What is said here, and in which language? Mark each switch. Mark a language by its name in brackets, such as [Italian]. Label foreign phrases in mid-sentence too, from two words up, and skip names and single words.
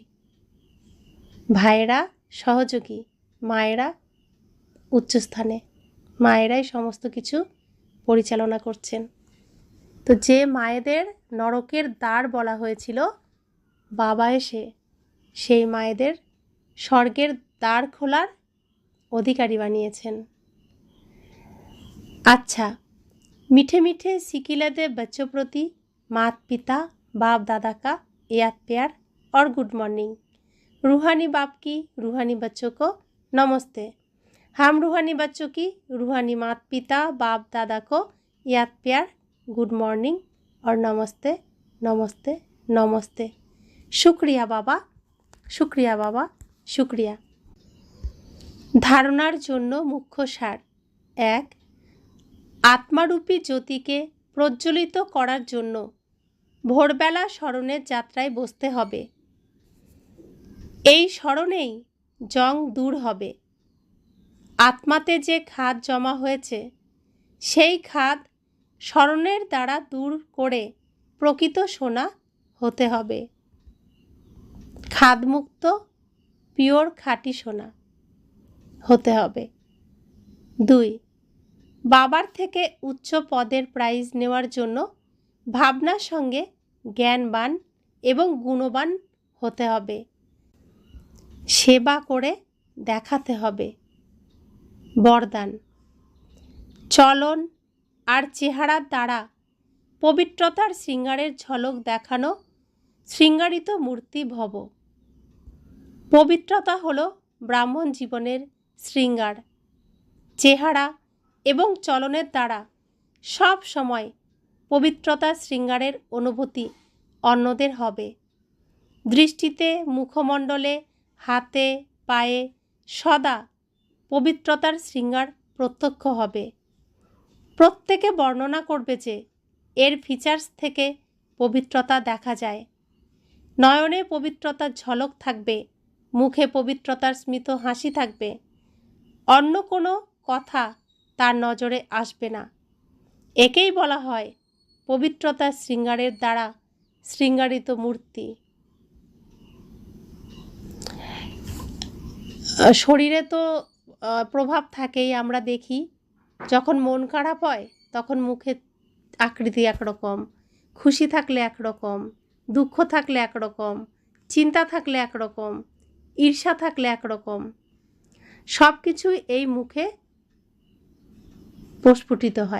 [Bangla] ভাইয়েরা সহযোগী, মায়েরা উচ্চস্থানে, মায়েরাই সমস্ত কিছু পরিচালনা করছেন। তো যে মায়েদের নরকের দ্বার বলা হয়েছিল, বাবা এসে সেই মায়েদের স্বর্গের দ্বার খোলার অধিকারী বানিয়েছেন। [Hindi] अच्छा, मीठे मीठे सिकिलदे बच्चों प्रति माता पिता बाप दादा का याद प्यार और [English] good morning. [Hindi] रूहानी बाप की रूहानी बच्चों को नमस्ते। हम रूहानी बच्चों की रूहानी माता पिता बाप दादा को याद प्यार, [English] good morning [Hindi] और नमस्ते नमस्ते नमस्ते। शुक्रिया बाबा, शुक्रिया बाबा, शुक्रिया। [Bangla] ধারণার জন্য মুখ্য সার এক, আত্মারূপী জ্যোতিকে প্রজ্বলিত করার জন্য ভোরবেলা স্মরণের যাত্রায় বসতে হবে। এই স্মরণেই জং দূর হবে। আত্মাতে যে খাদ জমা হয়েছে সেই খাদ স্মরণের দ্বারা দূর করে প্রকৃত সোনা হতে হবে। খাদমুক্ত পিওর খাঁটি সোনা হতে হবে। দুই, বাবার থেকে উচ্চ পদের প্রাইজ নেওয়ার জন্য ভাবনার সঙ্গে জ্ঞানবান এবং গুণবান হতে হবে। সেবা করে দেখাতে হবে। বরদান, চলন আর চেহারার দ্বারা পবিত্রতার শৃঙ্গারের ঝলক দেখানো শৃঙ্গারিত মূর্তি ভব। পবিত্রতা হলো ব্রাহ্মণ জীবনের শৃঙ্গার। চেহারা এবং চলনের দ্বারা সব সময় পবিত্রতা শৃঙ্গারের অনুভূতি অন্যদের হবে। দৃষ্টিতে মুখমণ্ডলে হাতে পায়ে সদা পবিত্রতার শৃঙ্গার প্রত্যক্ষ হবে। প্রত্যেকে বর্ণনা করবে যে এর ফিচার্স থেকে পবিত্রতা দেখা যায়। নয়নে পবিত্রতার ঝলক থাকবে, মুখে পবিত্রতার স্মিত হাসি থাকবে। অন্য কোনো কথা তার নজরে আসবে না। একেই বলা হয় পবিত্রতার শৃঙ্গারের দ্বারা শৃঙ্গারিত মূর্তি। শরীরে তো প্রভাব থাকেই, আমরা দেখি যখন মন খারাপ হয় তখন মুখে আকৃতি এক রকম, খুশি থাকলে এক রকম, দুঃখ থাকলে এক রকম, চিন্তা থাকলে এক রকম, ঈর্ষা থাকলে এক রকম, সব কিছুই এই মুখে প্রস্ফুটিত হয়।